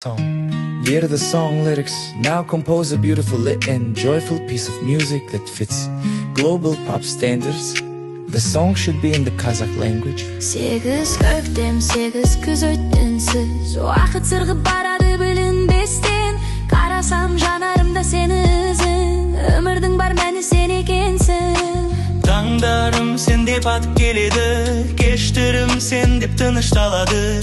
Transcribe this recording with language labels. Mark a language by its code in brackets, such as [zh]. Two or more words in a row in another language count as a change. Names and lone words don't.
[en] tone. Hear the song lyrics, now compose a beautiful lit and joyful piece of music that fits global pop standards. The song should be in the Kazakh language. [kk] Sekiz köktem, sekiz күз өттінсіз, уақыт сырғып барады білінбестен. Қарасам жанарымда сені ізің, өмірдің бар мәні сен екенсің. Таңдарым сен деп атып келеді, кештерім сен деп тынышталады.